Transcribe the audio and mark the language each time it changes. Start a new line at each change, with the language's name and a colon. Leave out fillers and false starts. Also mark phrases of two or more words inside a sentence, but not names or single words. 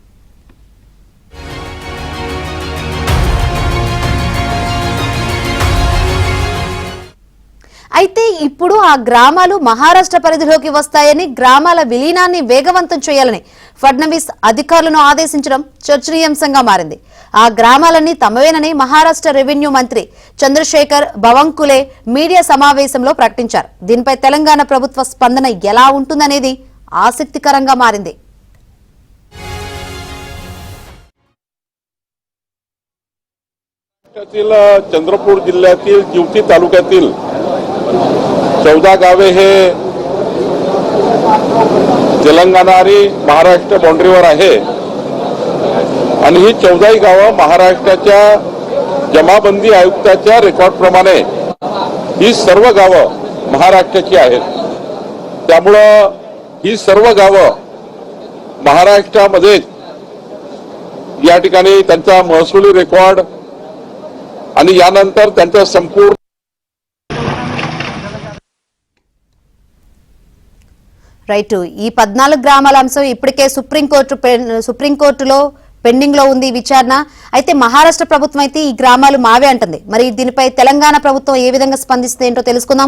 Telugu: అయితే ఇప్పుడు ఆ గ్రామాలు మహారాష్ట్ర పరిధిలోకి వస్తాయని, గ్రామాల విలీనాన్ని వేగవంతం చేయాలని ఫడ్నవీస్ అధికారులను ఆదేశించడం చర్చనీయాంశంగా మారింది. ఆ గ్రామాలన్నీ తమవేనని మహారాష్ట్ర రెవెన్యూ మంత్రి చంద్రశేఖర్ బవంకులే మీడియా సమావేశంలో ప్రకటించారు. దీనిపై తెలంగాణ ప్రభుత్వ స్పందన ఎలా ఉంటుందనేది ఆసక్తికరంగా मारिंदी.
Marathi: चंद्रपूर जिल्ह्यातील जिवती तालुक्यातील 14 गावे हे तेलंगणा आणि महाराष्ट्र बाउंड्रीवर आहे आणि ही 14 गावं महाराष्ट्राच्या जमाबंदी आयुक्ताच्या रेकॉर्ड प्रमाणे ही सर्व गावं महाराष्ट्राची आहेत. त्यामुळे ही सर्व गावं महाराष्ट्रामध्ये या ठिकाणी त्यांचा महसुली रेकॉर्ड आणि यानंतर त्यांचा संपूर्ण
Telugu: రైట్. ఈ 14 గ్రామాల అంశం ఇప్పటికే సుప్రీంకోర్టులో పెండింగ్ లో ఉంది విచారణ. అయితే మహారాష్ట్ర ప్రభుత్వం అయితే ఈ గ్రామాలు మావే అంటుంది. మరి దీనిపై తెలంగాణ ప్రభుత్వం ఏ విధంగా స్పందిస్తే ఏంటో తెలుసుకుందాం.